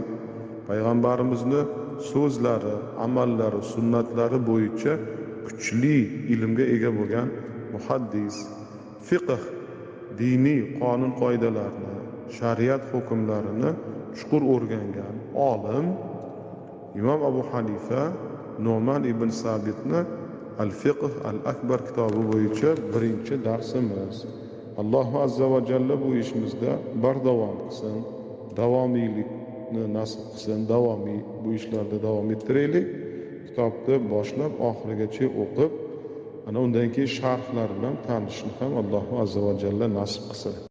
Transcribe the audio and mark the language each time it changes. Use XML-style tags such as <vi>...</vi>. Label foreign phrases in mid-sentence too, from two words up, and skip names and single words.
<uz>Payg'ambarimizni so'zlari, amallari, sunnatlari bo'yicha kuchli ilmga ega bo'lgan muhaddis, fiqh, diniy qonun qoidalarni, shariat hukmlarini chuqur o'rgangan olim Imom Abu Hanifa Nu'man ibn Sabitni Al-Fiqh al-Akbar kitobi bo'yicha birinchi darsimiz. Alloh</uz> <ar>azza va jalla</ar> <uz>bu ishimizda bardavom qilsin, davomiylikni nasib qilsin, davomiy bu ishlarda davom ettiraylik. Kitobni boshlab oxirigacha o'qib, ana undan keyin sharhlar bilan tanishishni ham Alloh</uz> <ar>azza va jalla</ar> <uz>nasib qilsin.</uz>